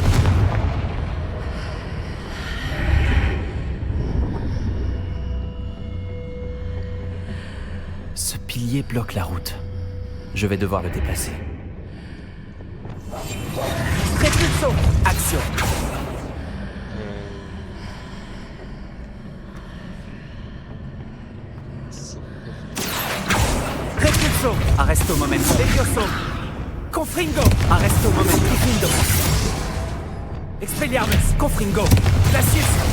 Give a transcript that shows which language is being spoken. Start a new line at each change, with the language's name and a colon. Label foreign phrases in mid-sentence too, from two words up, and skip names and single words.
French: Ce pilier bloque la route. Je vais devoir le déplacer. Répulsion. Action. Repulso. Arresto momento. Levioso. Confringo. Arresto momento. Confringo. Expelliarmus. Confringo. Glacius.